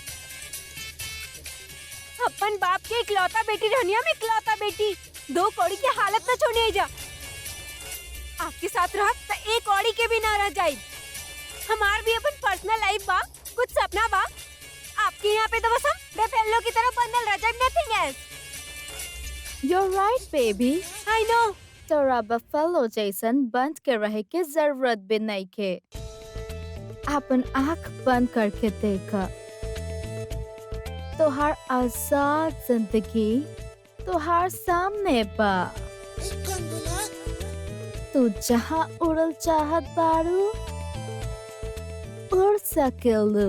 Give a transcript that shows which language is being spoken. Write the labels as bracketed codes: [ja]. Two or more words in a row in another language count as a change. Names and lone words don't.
[bho] अपन बाप के इकलौता बेटी रहनी, हम इकलौता बेटी। 2 कौड़ी की हालत ना छोड़नी जा। आपके साथ रह तो 1 कौड़ी के भी ना रह जाए। हमार भी अपन [en] personal life [bho] बा, कुछ सपना बा। आपके यहाँ पे तो बस हम बेफेलो की तरह बंधल रह जाए, [en] Nothing else. You're right, baby. I know. [bho] तोरा बफेलो जैसन बंद के रहे के जरूरत भी नहीं के। अपन आँख बंद करके देखा, तोहार आजाद जिंदगी तोहार सामने बा। तू जहाँ उड़ल चाहत बारू उड़ सकेलू।